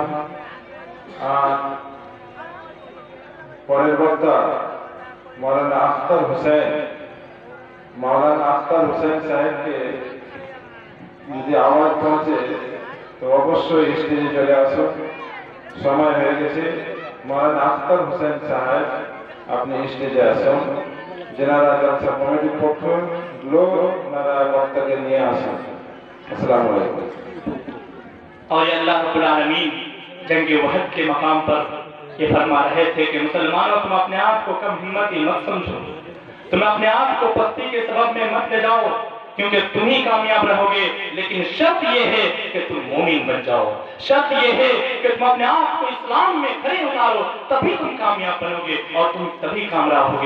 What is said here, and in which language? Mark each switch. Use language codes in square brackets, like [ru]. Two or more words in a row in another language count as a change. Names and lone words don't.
[bn] আর পরের বক্তা মাওলানা আখতার হোসেন সাহেবকে যদি আওয়াজ পৌঁছে তো অবশ্যই স্টেজে চলে আসুন। সময় হয়ে গেছে। মাওলানা আখতার হোসেন সাহেব আপনি স্টেজে আসুন। যেনারা জলসা কমিটির পক্ষ লোক ওনারা বক্তাকে নিয়ে আসেন। [ar] السلام عليكم. [ur] اور یہ اللہ رب العالمین جنگ وحد کے مقام پر یہ فرما رہے تھے کہ مسلمانوں تم اپنے آپ کو کم ہمتی مت سمجھو، تم اپنے آپ کو پستی کے سبب میں مت لے جاؤ، کیونکہ تم ہی کامیاب رہو گے، لیکن شرط یہ ہے کہ تم مومن بن جاؤ، شرط یہ ہے کہ تم اپنے آپ کو اسلام میں کھڑے اتارو، تبھی تم کامیاب بنو گے اور تم تبھی کامیاب ہوگے۔